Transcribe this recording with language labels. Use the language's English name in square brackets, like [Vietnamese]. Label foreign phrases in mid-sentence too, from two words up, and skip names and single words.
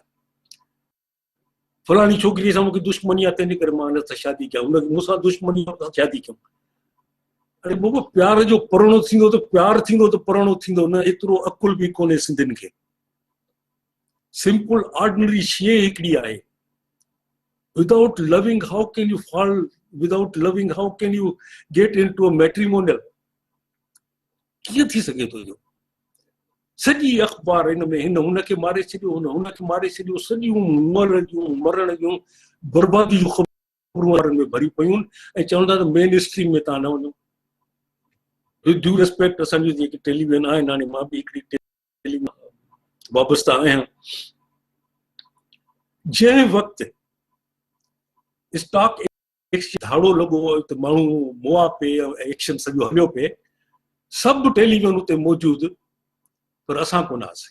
[Sindhi] फलाणी छोकिरीअ सां मूंखे दुश्मनी आहे तंहिंजे करे मां हिन सां शादी कयां, हुनखे मूंसां दुश्मनी आहे शादी कयूं। अरे बाबा प्यार जो परणो थींदो त प्यार थींदो त परणो थींदो न, एतिरो अकुल बि कोन्हे सिंधियुनि खे। [English] simple ordinary [Sindhi] शइ हिकिड़ी आहे, [English] without loving how can you fall, without loving how can you get into a matrimonial? [Sindhi] कीअं थी सघे थो इहो? सॼी अख़बार हिन में, हिन हुनखे मारे छॾियो, हुन हुनखे मारे छॾियो, सॼियूं मरण जूं बर्बादी जूं ख़बरूं में भरी पयूं, ऐं चवंदा त [English] main stream [Sindhi] में तव्हां न वञो। [English] with due respect, [Sindhi] असांजी जेके टेलीविजन आहिनि, हाणे मां बि हिकिड़ी टेलीविजन वाबस्ता आहियां, जंहिं वक़्तु स्टॉक धाड़ो लॻो त माण्हू मुआ पे, एक्शन सॼो हलियो पिए, सभु टेलीविजन उते मौजूदु, पर असां कोन हुआसीं।